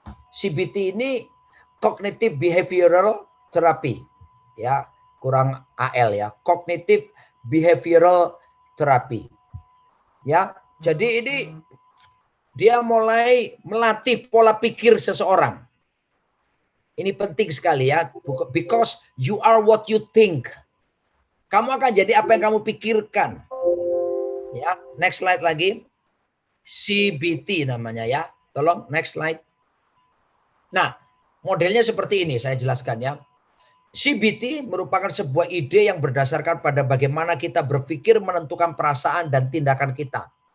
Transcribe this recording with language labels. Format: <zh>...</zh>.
<id>CBT ini Cognitive Behavioral Therapy. Ya, kurang AL ya. Cognitive Behavioral Therapy. Ya, jadi ini dia mulai melatih pola pikir seseorang. Ini penting sekali ya,</id> <en>because you are what you think.</en> <id>Kamu akan jadi apa yang kamu pikirkan. Ya,</id> <en>next slide lagi.</en> <id>CBT namanya ya. Tolong</id> <en>next slide.</en> <id>Nah, modelnya seperti ini saya jelaskan ya. CBT merupakan sebuah ide yang berdasarkan pada bagaimana kita berpikir menentukan perasaan dan tindakan kita.</id>